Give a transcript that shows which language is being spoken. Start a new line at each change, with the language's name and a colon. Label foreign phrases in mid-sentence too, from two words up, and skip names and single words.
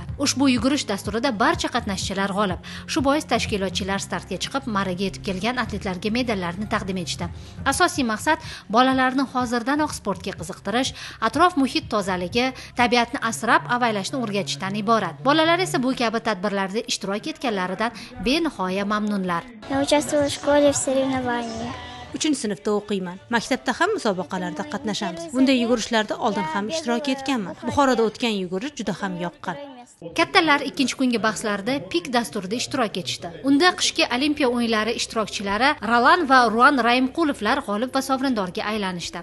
Uzbek: Ushbu yugurish dasturida barcha qatnashchilar g'olib. Shu bois tashkilotchilar startga chiqib, maraga yetib kelgan atletlarga medallarni taqdim etishdi. Asosiy maqsad bolalarni hozirdanoq sportga qiziqtirish, atrof muhit tozaligi, tabiatni asrab-avaylashni o'rgatishdan iborat. Bolalar esa bu kabi tadbirlarda ishtirok etganlaridan benihoya mamnunlar.
Russian: Я участвовала в школе в соревнованиях.
Uzbek: 3-sinfda o'qiyman. Maktabda ham musobaqalarda qatnashamiz. Bunday yugurishlarda oldin ham ishtirok etganman. Buxoroda o'tgan yugurish juda ham yoqqan. Kattalar ikkinchi kungi bahslarda pik dasturida ishtirok etishdi. Unda qishki Olimpiya o'yinlari ishtirokchilari Rolan va Ruan Raimqulovlar g'olib va sovrindorga aylanishdi.